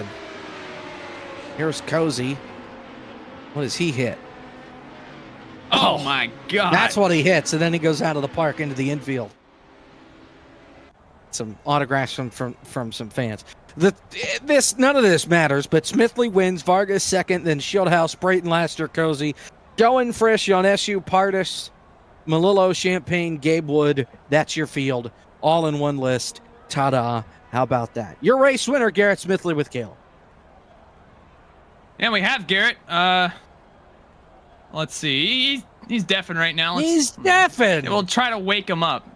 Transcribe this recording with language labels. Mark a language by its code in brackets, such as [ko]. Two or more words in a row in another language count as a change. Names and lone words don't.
[en] Here's Cozy. What does he hit? Oh my God. That's what he hits, and then he goes out of the park into the infield. Some autographs from some fans. None of this matters, but Smithley wins, Vargas second, then Schildhouse, Brayton, Laster, Cozy, Joan Frisch, Yoneshu, Pardis, Malillo, Champagne, Gabe Wood. That's your field, all in one list. Ta-da. How about that? Your race winner, Garrett Smithley with Caleb. Yeah, we have Garrett. Let's see. He's deafened right now. He's deafened. We'll try to wake him up.